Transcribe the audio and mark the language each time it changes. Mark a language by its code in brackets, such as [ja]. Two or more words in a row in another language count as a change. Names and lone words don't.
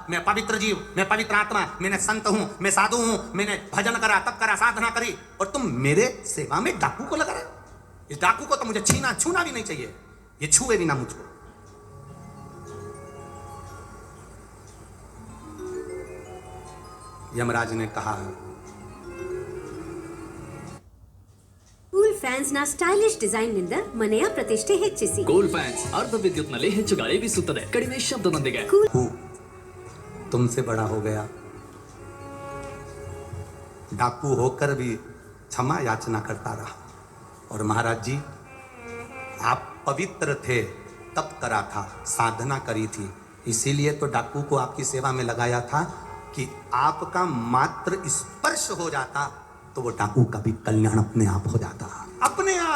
[hi] मैं पवित्र जीव, मैं पवित्र आत्मा, मैंने संत हूं, मैं साधु हूं, मैंने भजन करा, तप करा, साधना करी, और तुम मेरे सेवा में डाकू को लगा रहे हो। इस डाकू को तो मुझे छूना भी नहीं चाहिए। ये छुए भी ना मुझको। यमराज ने कहा, [kn] ಕೂಲ್ ಫ್ಯಾನ್ಸ್ ನ ಸ್ಟೈಲಿಶ್ ಡಿಸೈನ್ ನಿಂದ ಮನೆಯ ಪ್ರತಿಷ್ಠೆ ಹೆಚ್ಚಿಸಿ. ಕೂಲ್ ಫ್ಯಾನ್ಸ್ ಅರ್ಧ ವಿದ್ಯುತ್ನಲ್ಲಿ ಹೆಚ್ಚು ಗಾಳಿ ಬೀಸುತ್ತದೆ, ಕಡಿಮೆ ಶಬ್ದದೊಂದಿಗೆ. [hi] तुमसे बड़ा हो गया, डाकू होकर भी क्षमा याचना करता रहा। और महाराज जी, आप पवित्र थे, तप करा था, साधना करी थी, इसीलिए तो डाकू को आपकी सेवा में लगाया था कि आपका मात्र स्पर्श हो जाता तो वो डाकू का भी कल्याण अपने आप हो जाता, अपने आप।